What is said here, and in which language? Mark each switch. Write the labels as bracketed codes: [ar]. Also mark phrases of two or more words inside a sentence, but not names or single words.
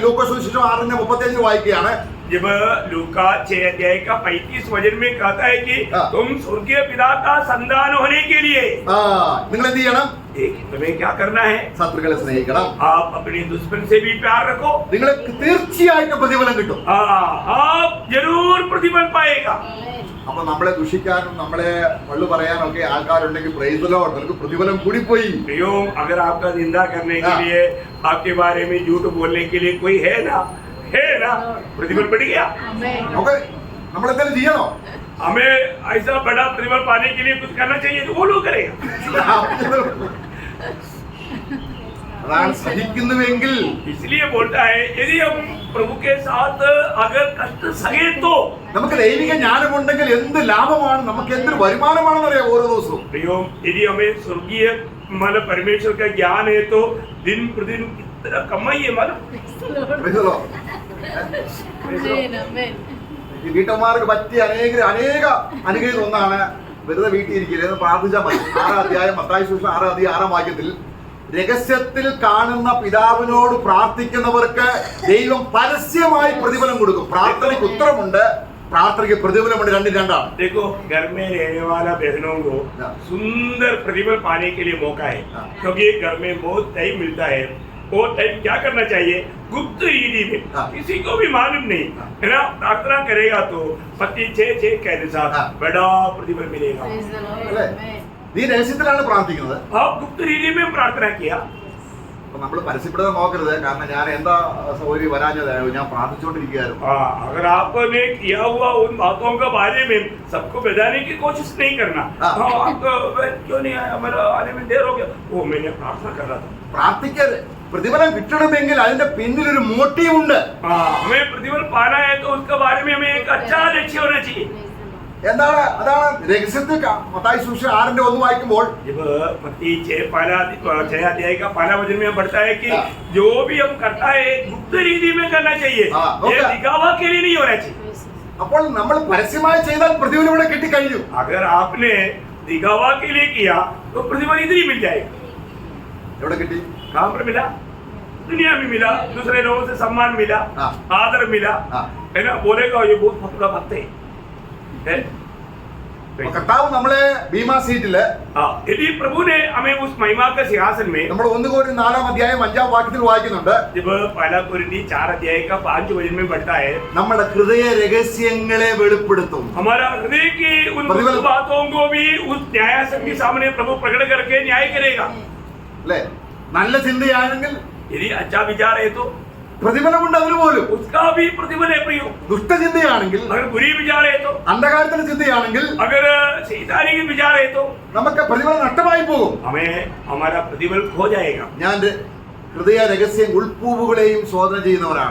[ml] ലൂക്കോസ് സുവിശേഷം 6:35 വായിക്കുകയാണ്. [hi] जब लूका 6 अध्याय का 35 वचन में कहता है कि तुम स्वर्गीय पिता का संतान होने के लिए [ml] നിങ്ങൾ എന്ത് ചെയ്യണം? [hi] तुम्हें क्या करना है? [ml] ശത്രുക്കളെ സ്നേഹിക്കണം. [hi] आप अपने दुश्मन से भी प्यार रखो. [ml] നിങ്ങൾക്ക് തീർച്ചയായിട്ടും പ്രതിഫലം കിട്ടും. [hi] आप जरूर प्रतिफल पाएगा. [ml] അപ്പൊ നമ്മളെ ദുഷിക്കാനും നമ്മളെ പള്ളു പറയാനും ഒക്കെ ആൾക്കാരുണ്ടെങ്കിൽ [en] Praise the Lord, [ml] നിങ്ങൾക്ക് പ്രതിഫലം കൂടിപ്പോയി. [hi] अगर आपका निंदा करने के लिए आपके बारे में झूठ बोलने के लिए कोई है ना प्रतिफल बढ़ गया. [ml] നമ്മൾ എന്തെങ്കിലും ചെയ്യണോ? [hi] हमें ऐसा बड़ा प्रतिफल पाने के लिए कुछ करना चाहिए तो वो लोग करेगा. [ml] അതാണ് സഹിക്കുന്നുവെങ്കിൽ. [hi] इसलिए बोलता है यदि हम प्रभु के साथ अगर कष्ट सहे तो [ml] നമുക്ക് ദൈവിക ജ്ഞാനമുണ്ടെങ്കിൽ എന്ത് ലാഭമാണ്, നമുക്ക് എന്തൊരു വരുമാനമാണെന്ന് അറിയാം ഓരോ ദിവസവും. [hi] यदि हमें स्वर्गीय मतलब परमेश्वर का ज्ञान है तो दिन प्रतिदिन कितना कमाइए मालूम. [ml] ഈ വീട്ടമ്മമാർക്ക് പറ്റിയ അനേക അനുഗ്രഹം ഒന്നാണ് വെറുതെ വീട്ടിൽ ഇരിക്കരുത്, പ്രാർത്ഥിച്ചാൽ മതി. 6 അധ്യായം മത്തായി സുവിശേഷം 6 അധ്യായം 6 വാക്യത്തിൽ രഹസ്യത്തിൽ കാണുന്ന പിതാവിനോട് പ്രാർത്ഥിക്കുന്നവർക്ക് ദൈവം പരസ്യമായി പ്രതിഫലം കൊടുക്കും. പ്രാർത്ഥനയ്ക്ക് ഉത്തരമുണ്ട്, [hi] प्रार्थना के प्रतिफल मंडल रंडाम। देखो घर में रहने वाला बहनों को सुंदर प्रतिफल पाने के लिए मौका है, क्योंकि घर में बहुत टाइम मिलता है। वो टाइम क्या करना चाहिए, गुप्त रीति में, किसी को भी मालूम नहीं है ना, प्रार्थना करेगा तो पति 6 के अनुसार बड़ा प्रतिफल मिलेगा। [ml] നീ രഹസ്യത്തിലാണ് പ്രാർത്ഥിക്കുന്നത്, [hi] गुप्त रीति में प्रार्थना किया। [ml] നമ്മൾ പരസ്യപ്പെടുത്താൻ നോക്കരുത്, കാരണം ഞാൻ എന്താ സൗകര്യം വരാഞ്ഞത്, ഞാൻ പ്രാർത്ഥിച്ചുകൊണ്ടിരിക്കുകയായിരുന്നു। [hi] अगर आपने किया हुआ उन बातों के बारे में सबको बताने की कोशिश नहीं करना। आपको क्यों नहीं आया, मेरा आने में देर हो गया, वो मैंने प्रार्थना कर रहा था। [ml] പ്രാർത്ഥിക്കരുത്, പ്രതിഫലം കിട്ടണമെങ്കിൽ അതിന്റെ പിന്നിൽ ഒരു മോട്ടീവ് ഉണ്ട്। [hi] हमें प्रतिफल पाना है तो उसके बारे में हमें एक अच्छा लक्ष्य होना चाहिए। [ml] എന്താണ് അതാണ് രഹസ്യത്തിൽ മത്തായി സുവിശേഷം 6:1 വായിക്കുമ്പോൾ [hi] जब मत्ती 6 अध्याय का पहला वचन में पढ़ता है कि जो भी हम करता है गुप्त रीति में करना चाहिए, ये दिखावा के लिए नहीं होना चाहिए। [ml] അപ്പോൾ നമ്മൾ പരസ്യമായി ചെയ്താൽ പ്രതിഫലം ഇവിടെ കിട്ടി കഴിഞ്ഞു। [hi] अगर आपने दिखावा के लिए किया तो प्रतिफल इधर ही मिल जाएगा। [ml] എവിടെ കിട്ടി? [hi] कहाँ पर मिला? दुनिया में मिला, दूसरे लोगों से सम्मान मिला, आदर मिला, है ना। बोलेगा ये बहुत फतुरा भक्त है। [ml] കർത്താവ് നമ്മളെ ബീമാ സീറ്റില് [hi] यदि प्रभु ने हमें उस महिमा के सिंहासन में, [ml] നമ്മൾ 1 कोरिन्थियर 4 अध्याയം 5 വാക്യത്തിൽ വായിക്കുന്നുണ്ട്, [hi] जब पहला कोरिन्थी 4 अध्याय का 5 वचन में बढ़ता है, [ml] നമ്മുടെ ഹൃദയ രഹസ്യങ്ങളെ വെളിപ്പെടുത്തും। [hi] हमारा हृदय की उन बातों को भी उस न्यायासन के सामने प्रभु प्रकट करके न्याय करेगा। [ml] അല്ലേ? നല്ല ചിന്തയാണെങ്കിൽ, [hi] यदि अच्छा विचार है तो [ml] പ്രതിഫലമുണ്ട് അതിന് പോലും। [hi] उसका भी प्रतिफल है प्रियो। [ml] ദുഷ്ടചിന്തയാണെങ്കിൽ, [hi] अगर बुरी विचार है तो, [ml] അന്ധകാരത്തിന്റെ ചിന്തയാണെങ്കിൽ, [hi] अगर शैतानी की विचार है तो [ml] നമുക്ക് പ്രതിഫലം നഷ്ടമായി പോകും। [hi] हमें हमारा प्रतिफल खो जाएगा। [ml] ഞാൻ ഹൃദയ രഹസ്യ ഉൾപ്പൂവുകളെയും ശോധന ചെയ്യുന്നവരാണ്।